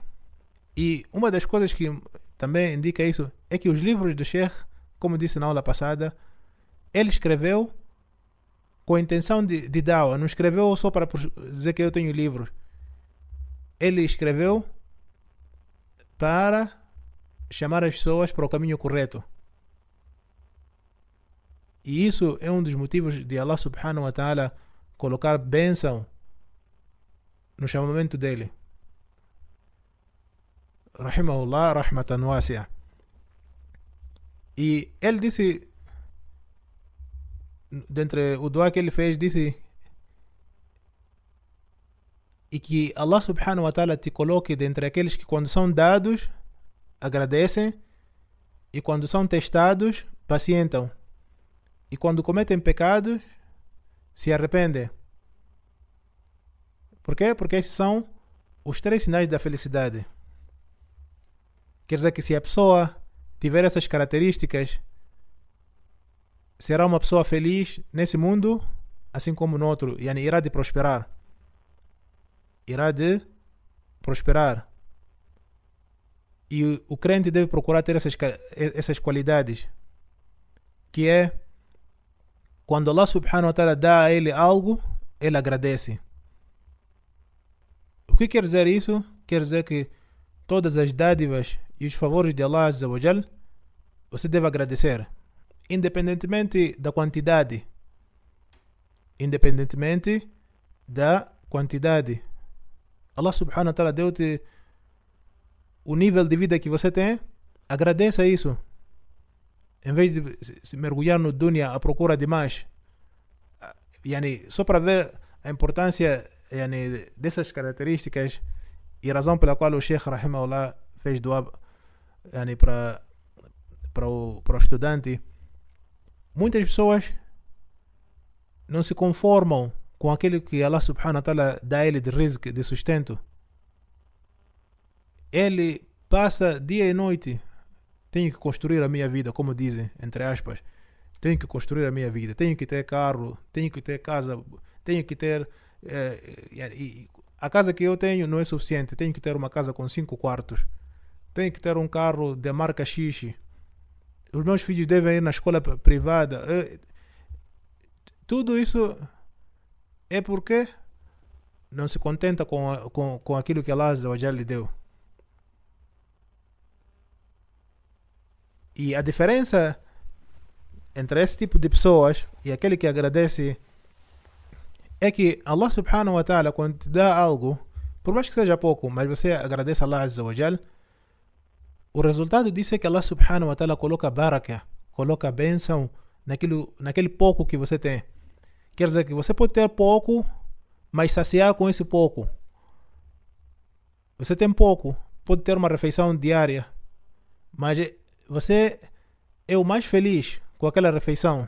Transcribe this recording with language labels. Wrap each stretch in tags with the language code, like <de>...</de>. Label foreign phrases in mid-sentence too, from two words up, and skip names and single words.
<pt>E uma das coisas que também indica isso é que os livros do Sheikh, como disse na aula passada, ele escreveu com a intenção de dawa. Não escreveu só para dizer que eu tenho livros. Ele escreveu para chamar as pessoas para o caminho correto. E isso é um dos motivos de</pt> <ar>الله سبحانه وتعالى</ar> <pt>colocar bênção no chamamento dele.</pt> <ar>رحمه الله رحمة واسعة.</ar> <pt>E ele disse, dentre o dua que ele fez, disse: e que</pt> <ar>الله سبحانه وتعالى</ar> <pt>te coloque dentre aqueles que quando são dados agradecem, e quando são testados pacientam, e quando cometem pecados se arrependem. Por quê? Porque esses são os 3 sinais da felicidade. Quer dizer que se a pessoa tiver essas características, será uma pessoa feliz nesse mundo, assim como no outro, e irá de prosperar. Irá de prosperar. E o crente deve procurar ter essas qualidades, que é quando</pt> <ar>الله سبحانه وتعالى</ar> <pt>dá a ele algo, ele agradece. O que quer dizer isso? Quer dizer que todas as dádivas e os favores de</pt> <ar>الله عز وجل,</ar> <pt>você deve agradecer, independentemente da quantidade. Independentemente da quantidade.</pt> <ar>الله سبحانه وتعالى</ar> <pt>deu-te o nível de vida que você tem, agradeça isso. Em vez de se mergulhar no dunya à procura de mais. Só para ver a importância dessas características e razão pela qual o Sheikh rahimahullah fez dua para o estudante. Muitas pessoas não se conformam com aquilo que</pt> <ar>الله سبحانه وتعالى</ar> <pt>dá a ele de rizq, de sustento. Ele passa dia e noite: tenho que construir a minha vida, como dizem, entre aspas. Tenho que construir a minha vida, tenho que ter carro, tenho que ter casa, tenho que ter... a casa que eu tenho não é suficiente, tenho que ter uma casa com 5 quartos, tenho que ter um carro de marca X, os meus filhos devem ir na escola privada. Tudo isso é porque não se contenta com aquilo que</pt> <ar>الله عز وجل</ar> <pt>lhe deu. E a diferença entre esse tipo de pessoas e aquele que agradece é que</pt> <ar>الله سبحانه وتعالى,</ar> <pt>quando te dá algo, por mais que seja pouco, mas você agradece a</pt> <ar>الله عز وجل,</ar> <pt>o resultado disso é que</pt> <ar>الله سبحانه وتعالى</ar> <pt>coloca baraka, coloca bênção naquele pouco que você tem. Quer dizer que você pode ter pouco, mas saciar com esse pouco. Você tem pouco, pode ter uma refeição diária, mas você é o mais feliz com aquela refeição.</pt>